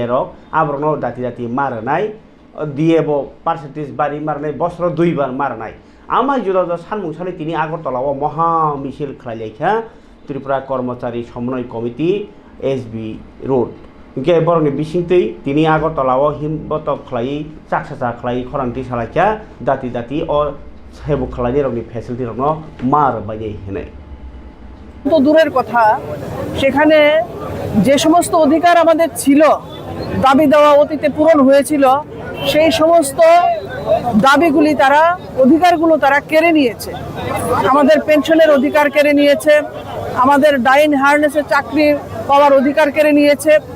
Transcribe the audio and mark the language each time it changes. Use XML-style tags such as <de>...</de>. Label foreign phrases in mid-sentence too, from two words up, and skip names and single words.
<trp>रक आब्रनो दाति दाति मारनाय डिए बो पार्सेन्टेज बारि मारनाय बस्र 2 बार मारनाय आमाय जुदा सानमुंसालि तिनि आगरतलाव महा मिছিল खालायलायखा त्रिपुरा कर्मचारी समन्वय कमिटी एसबी रोड इंके बरनि बिसिंतै तिनि आगरतलाव हिमबतक खालाय चाकसा खालाय खरांथि सालायखा दाति दाति अ सेबुक खालायनि रकनि फेसिलिटी रकनो मार बायदि हेने</trp> <bn>তো দূরের কথা সেখানে যে সমস্ত অধিকার আমাদের ছিল দাবি দেওয়া অতীতে পূরণ হয়েছিল সেই সমস্ত দাবিগুলি তারা অধিকারগুলো তারা কেড়ে নিয়েছে আমাদের পেনশনের অধিকার কেড়ে নিয়েছে আমাদের</bn> <en>die in harness</en> <bn>চাকরি পাওয়ার অধিকার কেড়ে নিয়েছে</bn>